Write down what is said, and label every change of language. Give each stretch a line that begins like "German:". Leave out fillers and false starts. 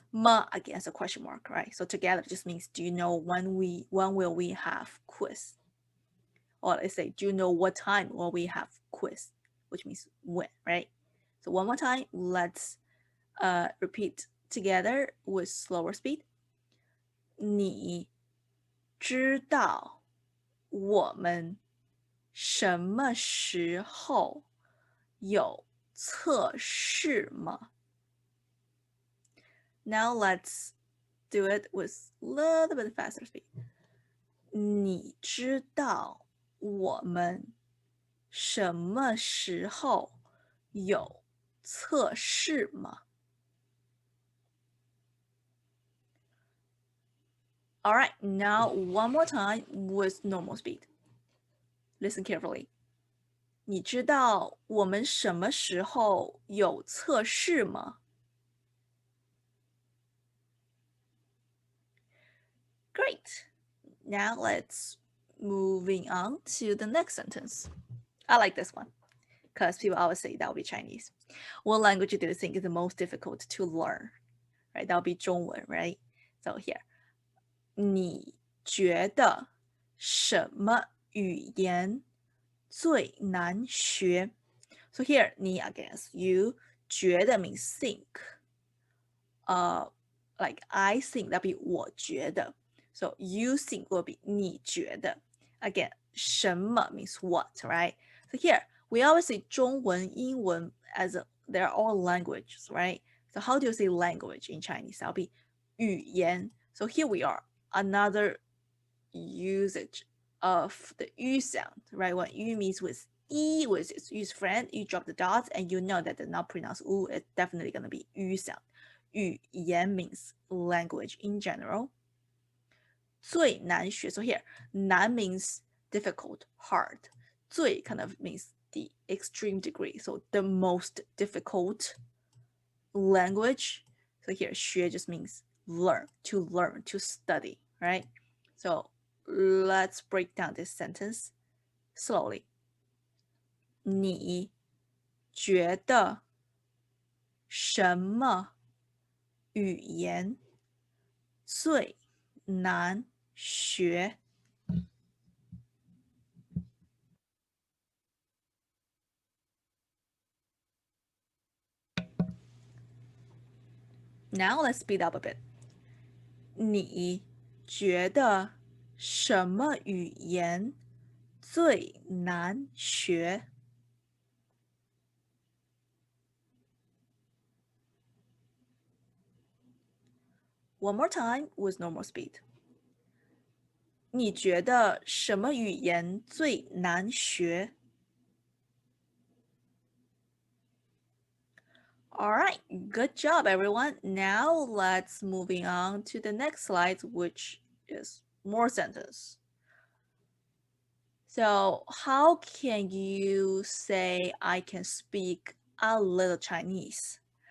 English: Ma again as a question mark, right? So together just means do you know when will we have quiz? Or let's say, do you know what time will we have quiz? Which means when, right? So one more time, let's repeat together with slower speed.
Chinese: 你知道我们什么时候有测试吗?
English: Now let's do it with a little bit faster speed.
Chinese: 你知道我们什么时候有测试吗？
English: All right, now one more time with normal speed. Listen carefully.
Chinese: 你知道我们什么时候有测试吗？
English: Great. Now let's moving on to the next sentence. I like this one because people always say that will be Chinese. What language do you think is the most difficult to learn? Right, that will be 中文, right? So here,
Chinese: 你觉得什么语言最难学?
English: So here, 你 against you, 觉得 means think. Like I think that be
Chinese: 我觉得.
English: So you think will be
Chinese: 你觉得.
English: Again, 什么 means what, right? So here, we always say 中文, 英文 as they're all languages, right? So how do you say language in Chinese? That'll be 语言. So here we are, another usage of the yu sound, right? When yu means with e with its yu's friend, you drop the dots and you know that they're not pronounced u, it's definitely going to be yu sound. 语言 means language in general.
Chinese: 最难学,
English: so here, 难 means difficult, hard. 最 kind of means the extreme degree, so the most difficult language. So here, 学 just means learn, to study, right? So let's break down this sentence slowly.
Chinese: 你觉得什么语言最难学?
English: Now let's speed up a bit.
Chinese: 你觉得什么语言最难学?
English: One more time with normal speed.
Chinese: 你觉得什么语言最难学?
English: All right, good job, everyone. Now let's moving on to the next slide, which is more sentence. So how can you say I can speak a little Chinese?